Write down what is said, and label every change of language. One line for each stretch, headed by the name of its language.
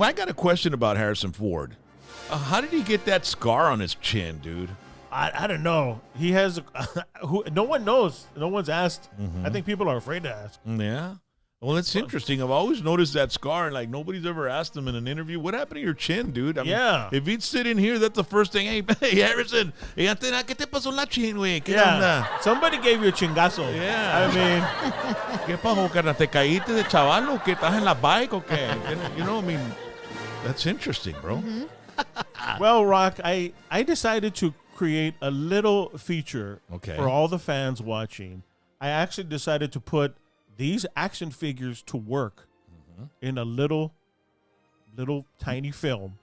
English: I got a question about Harrison Ford. How did he get that scar on his chin, dude? I don't know. He has no one knows. No one's asked. Mm-hmm. I think people are afraid to ask. Yeah. Well, it's interesting. I've always noticed that scar, and like nobody's ever asked him in an interview, what happened to your chin, dude? I mean, if he'd sit in here, that's the first thing.
Spanish: Hey, Harrison, ¿qué te pasó la chin, güey? ¿Qué onda?
English: Somebody gave you a chingazo. Yeah. I mean,
Spanish: ¿Qué pasó, carnal? ¿Te caíste de chaval o qué? ¿Estás en la bike o qué?
English: I mean, that's interesting, bro. Mm-hmm. Well, Rock, I decided to create a little feature for all the fans watching. I actually decided to put these action figures to work in a little tiny film.